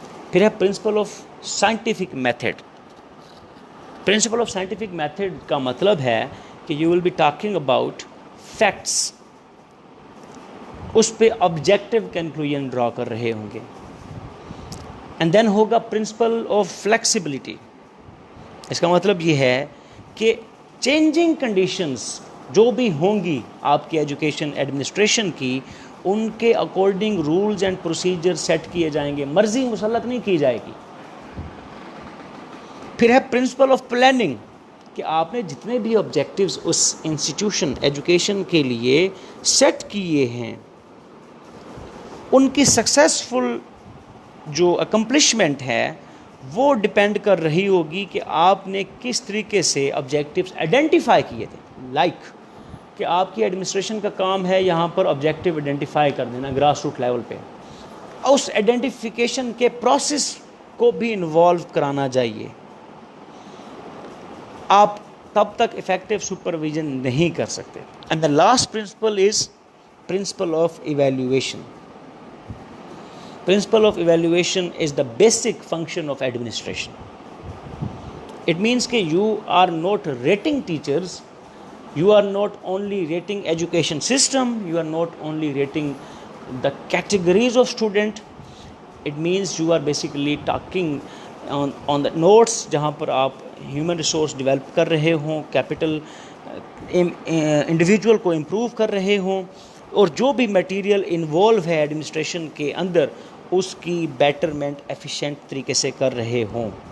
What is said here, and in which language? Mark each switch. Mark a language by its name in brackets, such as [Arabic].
[Urdu] پھر ہے [English] Principle of scientific method. Principle of scientific method [Urdu] کا مطلب ہے کہ [English] you will be talking about facts, [Urdu] اس پہ [English] objective conclusion draw [Urdu] کر رہے ہوں گے. [English] and then [Urdu] ہوگا [English] Principle of flexibility. [Urdu] اس کا مطلب یہ ہے کہ [English] changing conditions [Urdu] جو بھی ہوں گی آپ کی ایجوکیشن ایڈمنسٹریشن کی, ان کے according [English] rules and procedure [Urdu] set کیے جائیں گے, مرضی مسلط نہیں کی جائے گی. پھر ہے پرنسپل آف پلاننگ, کہ آپ نے جتنے بھی آبجیکٹیوز اس انسٹیٹیوشن ایجوکیشن کے لیے سیٹ کیے ہیں, ان کی سکسیسفل جو اکمپلشمنٹ ہے وہ ڈپینڈ کر رہی ہوگی کہ آپ نے کس طریقے سے آبجیکٹیوز آئیڈینٹیفائی کیے تھے. لائک کہ آپ کی ایڈمنسٹریشن کا کام ہے یہاں پر آبجیکٹیو آئیڈینٹیفائی کر دینا گراس روٹ لیول پہ, اس آئیڈینٹیفیکیشن کے پروسیس کو بھی انوالو کرانا چاہیے. آپ تب تک افیکٹو سپرویژن نہیں کر سکتے. [English] And the last principle is principle of evaluation. Principle of evaluation is the basic function of administration. It means [Urdu] کہ [English] you are not rating teachers, you are not only rating education system, you are not only rating the categories of student. It means you are basically talking on the notes [Urdu] جہاں پر آپ [English] human resource develop [Urdu] کر رہے ہوں, [English] capital individual [Urdu] کو improve کر رہے ہوں, اور جو بھی میٹیریل انوالو ہے ایڈمنسٹریشن کے اندر اس کی بیٹرمنٹ ایفیشینٹ طریقے سے کر رہے ہوں.